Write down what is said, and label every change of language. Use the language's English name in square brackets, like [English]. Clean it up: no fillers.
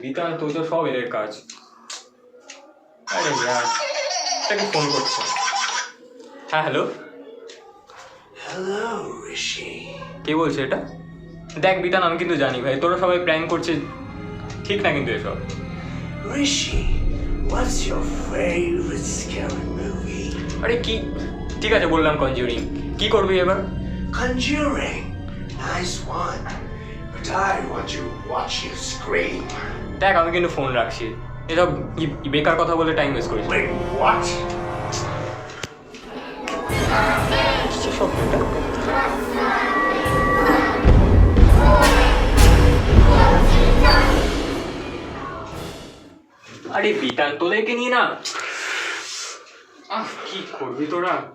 [Bangla] বিতান তো সব এদের কাজ। আরে ইয়ার, তাকে ফোন করছে। হ্যাঁ, হ্যালো ঋষি। কে বলছে এটা? দেখ বিতান, আমি কিন্তু জানি ভাই তোরা সবাই প্র্যাঙ্ক করছে, ঠিক না কিন্তু এসব। [English] Rishi, what's your favorite scary movie? [Bangla] আরে কি, ঠিক আছে বললাম কনজিউরিং। কি করবি এবার? [English] Conjuring. Nice one. But I want to watch you scream. [Bangla] দেখ আমি কিন্তু ফোন রাখছি, এসব বেকার কথা বলে টাইম ওয়েস্ট করিস। [English] Wait, what? [Bangla] সব এটা আরে বিতান, তোদেরকে নিয়ে না কি করবি তোরা?